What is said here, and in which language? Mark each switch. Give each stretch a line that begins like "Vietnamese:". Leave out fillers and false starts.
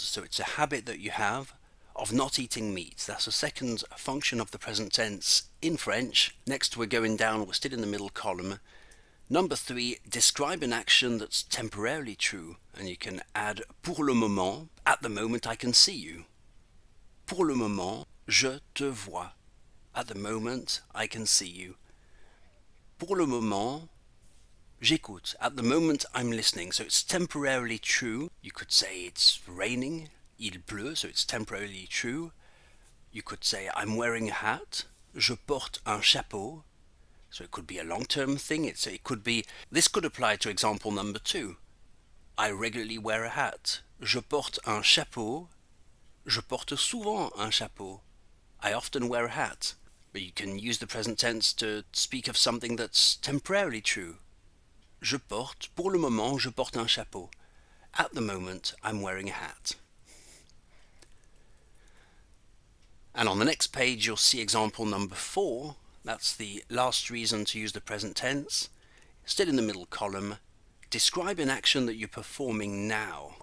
English: So it's a habit that you have of not eating meat. That's the second function of the present tense in French. Next we're going down, we're still in the middle column. Number 3, describe an action that's temporarily true, and you can add
French: pour le moment,
English: at the moment I can see you.
French: Pour le moment, je te vois.
English: At the moment I can see you.
French: Pour le moment, j'écoute.
English: At the moment I'm listening. So it's temporarily true. You could say it's raining.
French: Il pleut,
English: so it's temporarily true. You could say I'm wearing a hat.
French: Je porte un chapeau.
English: So it could be a long-term thing. This could apply to example number 2. I regularly wear a hat.
French: Je porte un chapeau. Je porte souvent un chapeau.
English: I often wear a hat. But you can use the present tense to speak of something that's temporarily true.
French: Je porte, pour le moment, je porte un chapeau.
English: At the moment, I'm wearing a hat. And on the next page you'll see example number 4. That's the last reason to use the present tense. Still in the middle column. Describe an action that you're performing now.